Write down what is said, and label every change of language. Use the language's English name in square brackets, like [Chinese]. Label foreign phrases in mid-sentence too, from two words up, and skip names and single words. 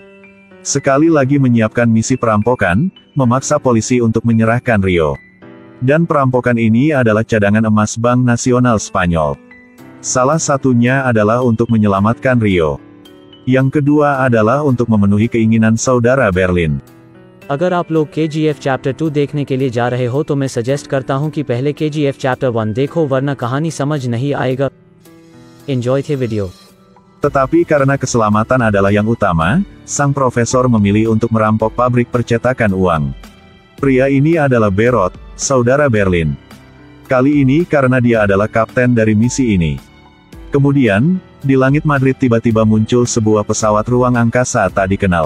[Indonesian] Sekali lagi menyiapkan misi perampokan, memaksa polisi untuk menyerahkan Rio. Dan perampokan ini adalah cadangan emas Bank Nasional Spanyol. Salah satunya adalah untuk menyelamatkan Rio. Yang kedua adalah untuk memenuhi keinginan saudara Berlin. [Hindi] अगर आप लोग KGF चैप्टर 2 देखने के लिए जा रहे हो तो मैं सजेस्ट करता हूं कि पहले KGF चैप्टर 1 देखो वरना कहानी समझ नहीं आएगा. [English] Enjoy the video. [Indonesian] Tetapi karena keselamatan adalah yang utama, sang profesor memilih untuk merampok pabrik percetakan uang. Pria ini adalah Berot, saudara Berlin. Kali ini karena dia adalah kapten dari misi ini. Kemudian, di langit Madrid tiba-tiba muncul sebuah pesawat ruang angkasa tak dikenal.